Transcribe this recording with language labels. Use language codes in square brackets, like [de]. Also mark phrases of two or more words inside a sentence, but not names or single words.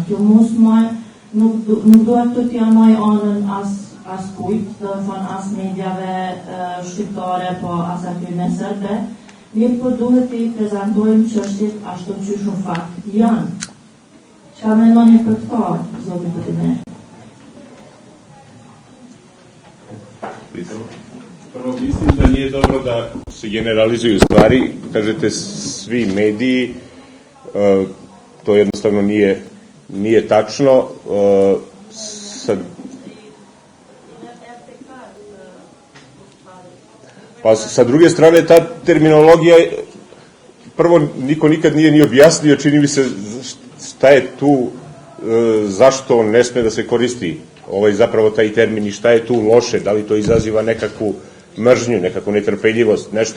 [sq] Kjo nuk duhet të t'ja maj anën as kujt, do të thonë as mediave shqiptare, po as aty në serbe, mirë po duhet të i prezentojmë çështjet ashtu siç në fakt janë. Çfarë mendoni për këtë, zoti Prishtina? [sr] Prvo, mislim da nije dobro da se generalizuju stvari. Kažete svi mediji, to jednostavno nije tačno. Pa sa druge strane, ta terminologija, prvo, niko nikad nije ni objasnio, čini mi se, šta je tu, zašto ne sme da se koristi zapravo taj termin i šta je tu loše, da li to izaziva nekakvu mržnju, nekakvu netrpeljivost, nešto.